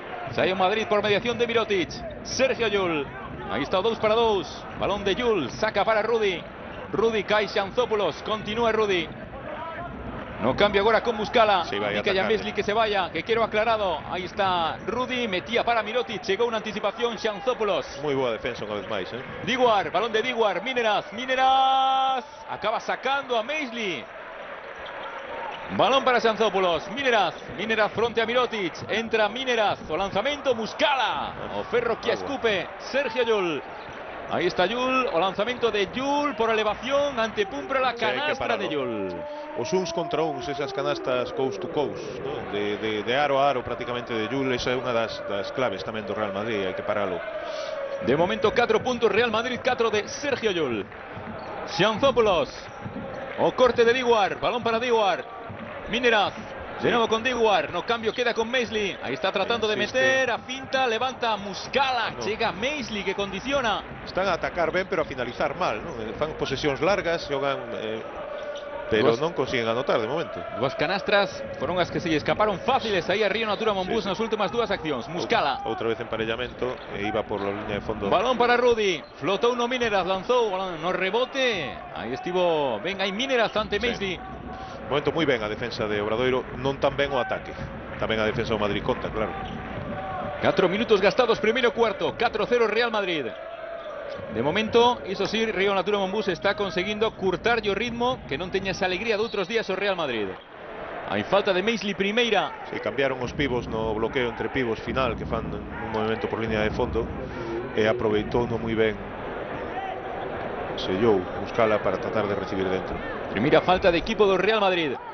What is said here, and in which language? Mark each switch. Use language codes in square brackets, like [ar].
[gl] Sai o Madrid por mediación de Mirotic. Sergio Llull. Aí está o 2 para 2. Balón de Llull, saca para Rudy. Rudy cae Xanzópulos, continúa Rudy. No cambio agora [es] con Muscala, indica ya Maisley que se vaya, que quiero aclarado. [gl] Aí está Rudy, metía para Mirotic, chegou unha anticipación Xanzópulos. Moi boa defensa unha vez máis, Diguar, balón de Diguar, Mineraz, acaba sacando a Maisley. Balón para Xanzópulos, Mineraz fronte a Mirotic, entra Mineraz, o lanzamento Muscala, o ferro que escupe, Sergio Llull. Aí está Llull, o lanzamento de Llull por elevación ante Púmprola, canastra de Llull. Os uns contra uns, esas canastas [en] coast to coast, [gl] ¿no? de aro a aro prácticamente de Llull, esa é unha das claves tamén do Real Madrid, hai que paralo. De momento 4 puntos Real Madrid, 4 de Sergio Llull. Xanzópulos, o corte de Diguar, balón para Diguar. Mineraz, [es] De nuevo con Diguar, no cambio, queda con Maisley. Ahí está tratando de meter, a finta, levanta Muscala. Llega Maisley que condiciona. [gl] Están a atacar ben, pero a finalizar mal, ¿no? Fan posesións largas, xogan, pero non consiguen anotar de momento. Dúas canastras foron as que se lle escaparon fáciles aí a Río Natura Monbus nas últimas dúas accións. Muscala. Outra vez emparellamento, [es] e iba por la línea de fondo. [gl] Balón para Rudy, flotou no Mineras, lanzou no rebote. Aí estivo ben aí Mineras ante Maisley. Momento moi ben a defensa de Obradoiro, non tan ben o ataque. Tamén a defensa do Madrid conta, claro. 4 minutos gastados, primeiro cuarto, 4-0 Real Madrid. De momento, iso sí, Río Natura Monbus está conseguindo curtar o ritmo que non teña esa alegría de outros días o Real Madrid. Hai falta de Maisley primeira. Se cambiaron os pivos no bloqueo entre pivos final, que fan un movimento por línea de fondo, e aproveitou no moi ben. Sellou Muscala para tratar de recibir dentro. Primeira falta de equipo do Real Madrid.